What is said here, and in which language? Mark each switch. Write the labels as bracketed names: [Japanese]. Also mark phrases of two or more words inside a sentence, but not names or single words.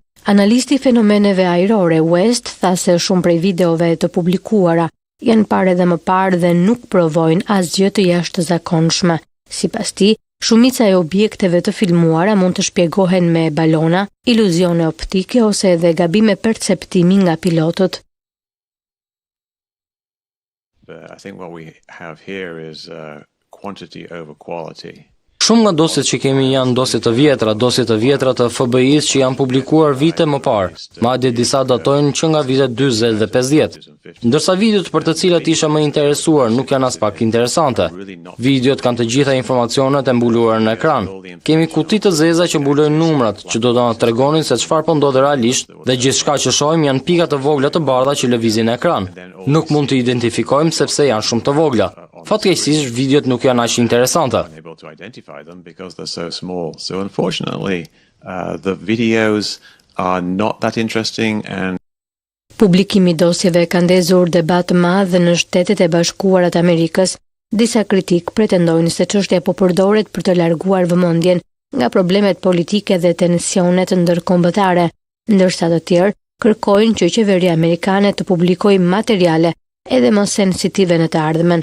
[Albanian] Analisti fenomeneve ajrore West tha se shumë prej videove të publikuara janë parë edhe më parë dhe nuk provojnë asgjë të jashtëzakonshme. Sipas tij, shumica e objekteve të filmuara mund të shpjegohen me balona, iluzione optike ose edhe gabime perceptimi nga pilotët. [English] I think what we have here is quantity over quality. [Albanian] Shumë nga dosjet që kemi janë dosje të vjetra të FBI-s që janë publikuar vite më parë, madje disa datojnë që nga vitet 40 dhe 50. Ndërsa videot për të cilat isha më interesuar nuk janë as pak interesante. Videot kanë të gjitha informacionet e mbuluara në ekran. Kemi kuti të zeza që mbulojnë numrat, që do të na tregonin se çfarë po ndodh realisht dhe gjithçka që shohim janë pika të vogla të bardha që lëvizin në ekran. Nuk mund të identifikojmë sepse janë shumë të vogla. Fatkeqësisht videot nuk janë aq interesante. [English] Them because they're so small. So unfortunately, the videos are not that interesting and [Albanian] Publikimi i dosjeve ka ndezur debat të madh në Shtetet e Bashkuara të Amerikës. Disa kritik pretendojnë se çështja po përdoret për të larguar vëmendjen nga problemet politike dhe tensionet ndërkombëtare, ndërsa të tjerë kërkojnë që qeveria amerikane të publikojë materiale edhe më sensitive në të ardhmen.